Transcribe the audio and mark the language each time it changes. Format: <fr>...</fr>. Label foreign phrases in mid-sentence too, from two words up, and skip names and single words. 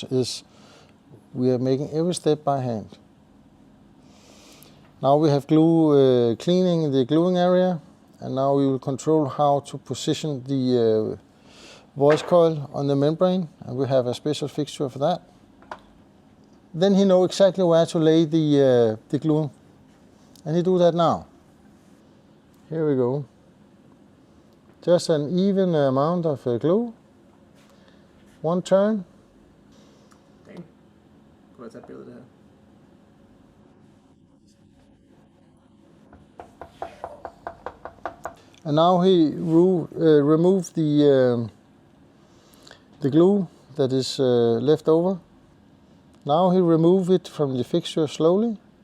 <en>Is we are making every step by hand. Now we have glue cleaning the gluing area, and now we will control how to position the voice coil on the membrane, and we have a special fixture for that. Then he knows exactly where to lay the glue, and he do that now. Here we go. Just an even amount of glue. One turn. Okay.</en> <da>Prøv at tage et billede her.</da> <en>And now he removed the glue that is left over. Now he removed it from the fixture slowly.</en>